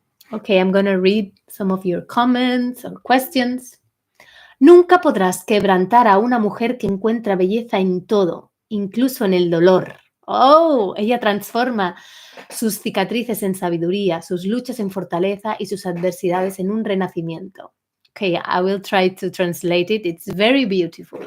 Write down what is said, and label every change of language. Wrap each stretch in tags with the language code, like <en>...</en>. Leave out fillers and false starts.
<en>Okay, I'm gonna read some of your comments or questions.</en> <es>Nunca podrás quebrantar a una mujer que encuentra belleza en todo, incluso en el dolor. Oh, ella transforma sus cicatrices en sabiduría, sus luchas en fortaleza y sus adversidades en un renacimiento.</es> <en>Okay, I will try to translate it. It's very beautiful.</en>